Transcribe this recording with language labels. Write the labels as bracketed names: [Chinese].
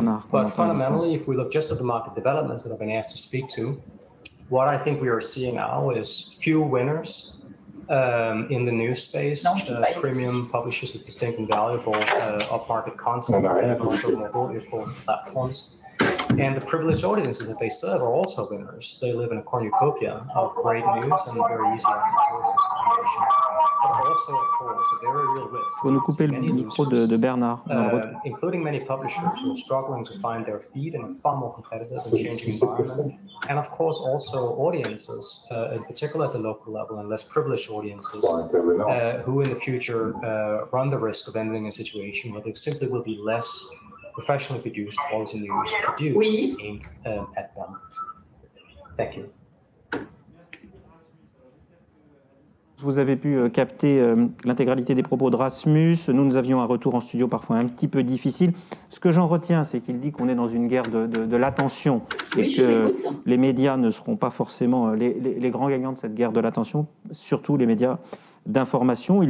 [English] But fundamentally, if we look just at the market developments that I've been asked to speak to, what I think we are seeing now is few winners in the news space, premium publishers with distinct and valuable upmarket content, and also more broadly, of course, platforms. And the privileged audiences that they serve are also winners. They live in a cornucopia of great news and very easy access to information. But also, of course, a very real risk. [French] Pour nous couper le micro de Bernard. [English] Including many publishers who are struggling to find their feet in a far more competitive and changing environment. And of course, also audiences, in particular at the local level, and less privileged audiences, who in the future run the risk of ending a situation where there simply will be less professionally produced quality news produced aimed at them. Thank you. [French] Vous avez pu capter l'intégralité des propos de Rasmus. Nous avions un retour en studio parfois un petit peu difficile. Ce que j'en retiens, c'est qu'il dit qu'on est dans une guerre de l'attention et que les médias ne seront pas forcément les grands gagnants de cette guerre de l'attention, surtout les médias d'information.